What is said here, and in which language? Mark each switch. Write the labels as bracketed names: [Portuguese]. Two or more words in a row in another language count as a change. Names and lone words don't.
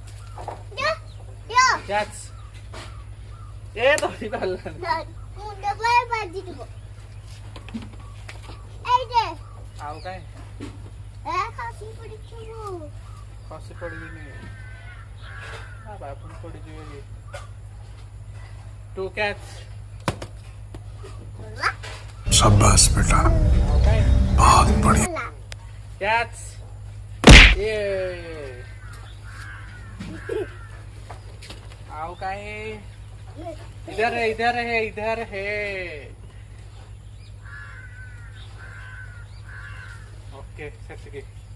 [English] That's. [Filipino] Ito, di ba lang? Okay. Kasi pwede din eh. Ba, kung pwede din eh. 2 cats. [Hindi] शाबाश बेटा, Okay. बहुत बढ़िया। [English] Cats. Yeah. Okay. [Hindi] इधर है। ओके, सेट की।